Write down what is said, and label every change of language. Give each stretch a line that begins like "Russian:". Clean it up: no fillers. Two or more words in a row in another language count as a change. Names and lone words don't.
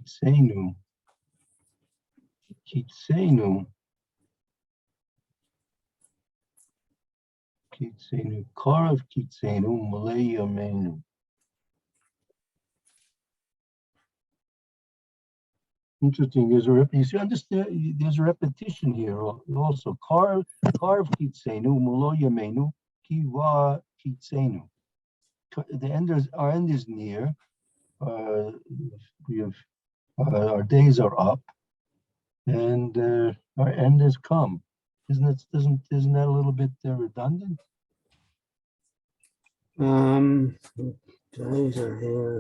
Hebrew: קרב קצנו, מלאו ימינו.
English: Interesting. You see, understand, there's a repetition here also.
Hebrew: קרב קצנו, מלאו ימינו, כי בא קצנו.
English: Our end is near. We have our days are up, and our end has come. Isn't that a little bit redundant? Days are here.